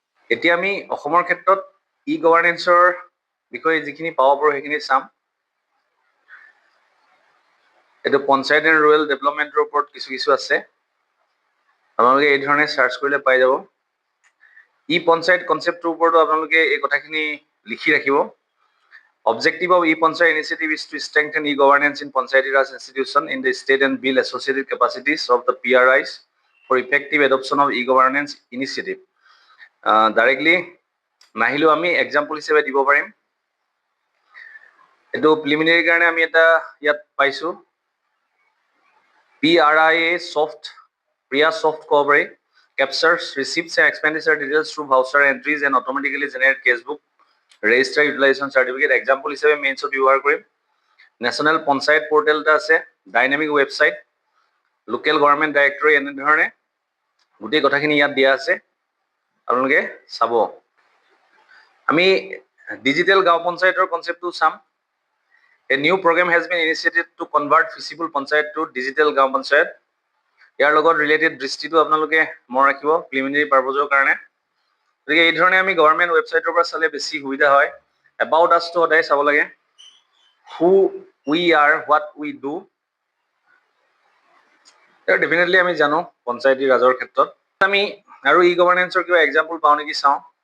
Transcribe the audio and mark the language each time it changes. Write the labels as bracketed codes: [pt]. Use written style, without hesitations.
[as] এতিয়া আমি অসমৰ ক্ষেত্ৰত ই গভাৰ্নেন্সৰ বিষয়ে যিখিনি পাব পাৰোঁ সেইখিনি চাম। এইটো পঞ্চায়ত এণ্ড ৰুৰেল ডেভেলপমেণ্টৰ ওপৰত কিছু আছে। আপোনালোকে এই ধৰণে চাৰ্চ কৰিলে পাই যাব। ই পঞ্চায়ত কনচেপ্টটোৰ ওপৰতো আপোনালোকে এই কথাখিনি লিখি ৰাখিব। [en] Objective of e-Panchayat initiative is to strengthen e-governance in Panchayati Raj institution in the state and build associated capacities of the PRIs for effective adoption of e-governance initiative. [as] Directly নাহিলেও আমি এক্সাম্পল হিচাপে দিব পাৰিম। এইটো প্ৰিলিমিনাৰী কাৰণে আমি এটা ইয়াত পাইছোঁ PRIA soft, Priya soft ক'ব পাৰি, [en] captures receipts and expenditure details through voucher entries and automatically generate cashbook, register utilization certificate. [as] Example হিচাপে মেইনছত ব্যৱহাৰ কৰিম। নেশ্যনেল পঞ্চায়ত পৰ্টেল এটা আছে, dynamic website, local government directory, এনেধৰণে গোটেই কথাখিনি ইয়াত দিয়া আছে, আপোনালোকে চাব। আমি ডিজিটেল গাঁও পঞ্চায়তৰ কনচেপ্টটো চাম। [en] A new program has been initiated to convert feasible panchayat to digital [as] গাঁও পঞ্চায়ত। ইয়াৰ লগত ৰিলেটেড দৃষ্টিটো আপোনালোকে মন ৰাখিব প্ৰিলিমিনাৰী পাৰপজৰ কাৰণে। গতিকে এই ধৰণে আমি গভৰ্ণমেণ্ট ৱেবছাইটৰ পৰা চালে বেছি সুবিধা হয়। এবাউট আছটো সদায় চাব লাগে, [en] Who we are, what we do. [as] Definitely আমি জানো পঞ্চায়তী ৰাজৰ ক্ষেত্ৰত। আমি আৰু ই গভৰ্ণেন্সৰ কিবা এক্সাম্পল পাওঁ নেকি চাওঁ।